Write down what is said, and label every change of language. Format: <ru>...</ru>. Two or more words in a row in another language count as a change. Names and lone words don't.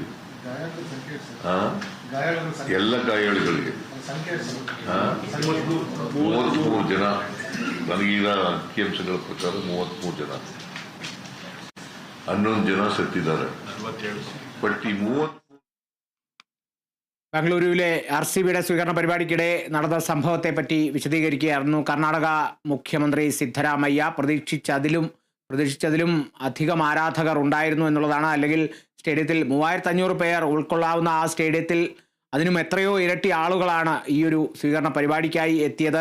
<kn>ಗಾಯಾಳುಗಳ ಸಂಖ್ಯೆ ಎಷ್ಟು ಸರ್? ಆ? ಗಾಯಾಳುಗಳ ಸಂಖ್ಯೆ ಎಲ್ಲ ಗಾಯಾಳುಗಳಿಗೆ ಸಂಖ್ಯೆ ಎಷ್ಟು ಸರ್? ಆ? 33 ಜನ. ನನಗೀಗ ಅಂಕಿಅಂಶಗಳ ಪ್ರಕಾರ 33 ಜನ, 11 ಜನ ಸತ್ತಿದ್ದಾರೆ. ಬಟ್ ಈ 30</kn> <ml>ബംഗളൂരുവിലെ RCBയുടെ സ്വീകരണ പരിപാടിക്കിടെ നടന്ന സംഭവത്തെപ്പറ്റി വിശദീകരിക്കുകയായിരുന്നു കർണാടക മുഖ്യമന്ത്രി സിദ്ധരാമയ്യ. പ്രതീക്ഷിച്ചതിലും അധികം ആരാധകർ ഉണ്ടായിരുന്നു എന്നുള്ളതാണ്. അല്ലെങ്കിൽ സ്റ്റേഡിയത്തിൽ 3500 പേർ ഉൾക്കൊള്ളാവുന്ന ആ സ്റ്റേഡിയത്തിൽ അതിനും എത്രയോ ഇരട്ടി ആളുകളാണ് ഈ ഒരു സ്വീകരണ പരിപാടിക്കായി എത്തിയത്.</ml>